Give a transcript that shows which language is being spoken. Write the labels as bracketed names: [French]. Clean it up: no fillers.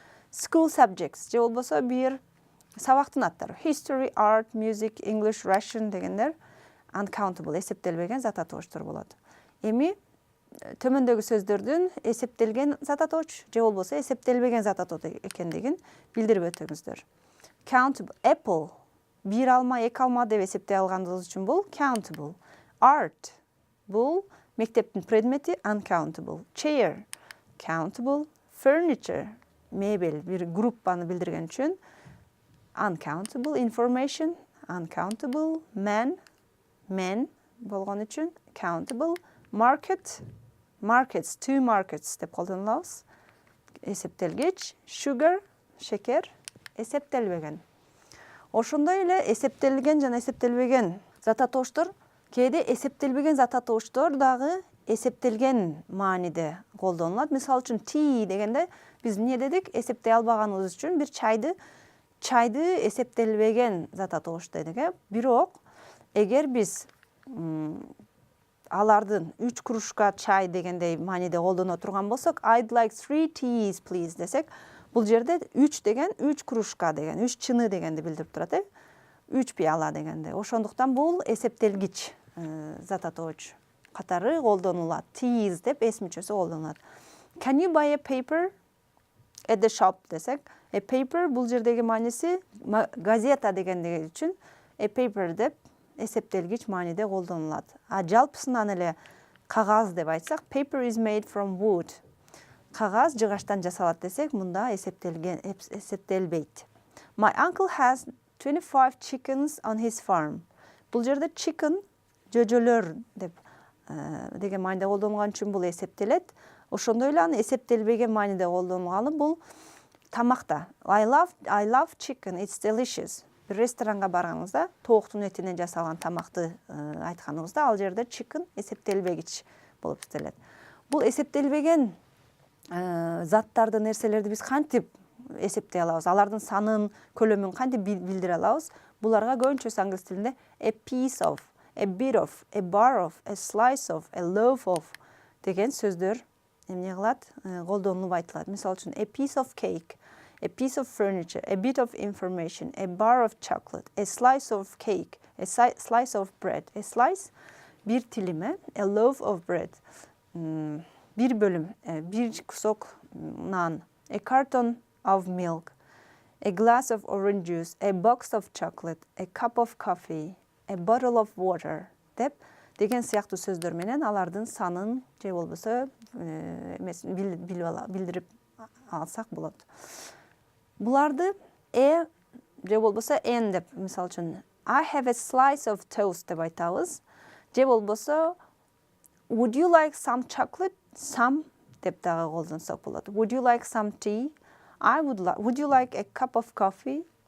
[Kyrgyz] School subjects, же болбосо бир сабактын аттары. History, art, music, English, Russian дегендер uncountable, эсептелбеген зат атооштор болот. Эми төмөндөгү сөздөрдүн эсептелген зат атооч же болбосо эсептелбеген зат атоо экендигин билдирип өтүңүздөр. Countable, apple, бир алма, эки алма деп эсептей алганыбыз үчүн бул countable. Art, бул мектептин предмети, uncountable. Chair, countable. Furniture, мебель, бир группаны билдирген үчүн uncountable. Information, uncountable. Men болгон үчүн countable. Market, markets, two markets деп колдонулабыз. Эсептелгич. Sugar, шекер, эсептелбеген. Ошондой эле эсептелген жана эсептелбеген зат атооштор, кээде эсептелбеген зат атооштор дагы эсептелген мааниде колдонулат. Мисалы үчүн tea дегенде биз эмне дедик? Эсептей албаганыбыз үчүн бир чайды эсептелбеген зат атоош дедик. Бирок эгер биз алардын 3 кружка чай дегендей мааниде колдоно турган болсок, [English] I'd like 3 teas please [Kyrgyz] десек, бул жерде 3 деген 3 кружка деген, 3 чыны дегенди билдирип турат, 3 пияла дегенде. Ошондуктан бул эсептелгич зат атооч катары колдонулат. Teas деп эс мүчөсү колдонулат. [English] Can you buy a paper at the shop [Kyrgyz] десек, a paper бул жердеги мааниси газета дегендиги үчүн a paper деп эсептелгич мааниде колдонулат. Жалпысынан эле кагаз деп айтсак, [English] paper is made from wood. [Kyrgyz] Кагаз жыгачтан жасалат десек, мында эсептелбейт. [English] My uncle has 25 chickens on his farm. [Kyrgyz] Бул жерде chicken жөжөлөр деп деген мааниде колдонулган үчүн бул эсептелет. Ошондой эле аны эсептелбеген мааниде колдонулганы бул тамакта. [English] I love chicken, it's delicious. [Kyrgyz] Бир ресторанга барганыңызда тооктун этинен жасалган тамакты айтканыңызда, ал жерде chicken эсептелбегич болуп эсептелет. Бул эсептелбеген заттарды, нерселерди биз кантип эсептей алабыз? Алардын санын, көлөмүн кантип билдире алабыз? Буларга көбүнчөсү англис тилинде a piece of, a bit of, a bar of, a slice of, a loaf of деген сөздөр эмне кылат? Колдонулуп айтылат. [English] Мисалы үчүн a piece of cake, a piece of furniture, a bit of information, a bar of chocolate, a slice of cake, a slice of bread. A slice [Kyrgyz] бир тилиме, [English] a loaf of bread. [Kyrgyz] Бир бөлүм, бир кусок нан. [English] A carton of milk, a glass of orange juice, a box of chocolate, a cup of coffee, a bottle of water деп [Kyrgyz] деген сыяктуу сөздөр менен алардын санын же болбосо эмесин билдирип алсак болот. Буларды же болбосо n деп, мисалы үчүн [English] I have a slice of toast [Kyrgyz] деп айтабыз. Же болбосо [English] would you like some chocolate? [Kyrgyz] Some деп дагы колдонсок болот. [English] Would you like some tea? Would you like a cup of coffee?